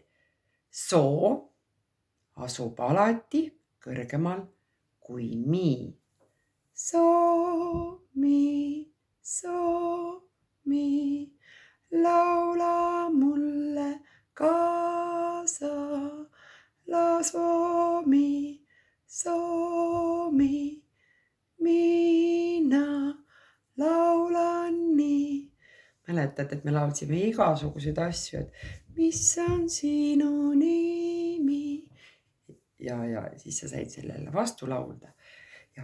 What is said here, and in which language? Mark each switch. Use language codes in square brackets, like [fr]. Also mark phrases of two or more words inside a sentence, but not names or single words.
[et] Soo asub alati kõrgemal kui mi. So, mi, laula mulle kaasa. La, so, mi, mina laulan nii. Mäletad, et me laulsime igasuguseid asju, et mis on sinu nimi. Ja siis sa said sellele vastu laulda.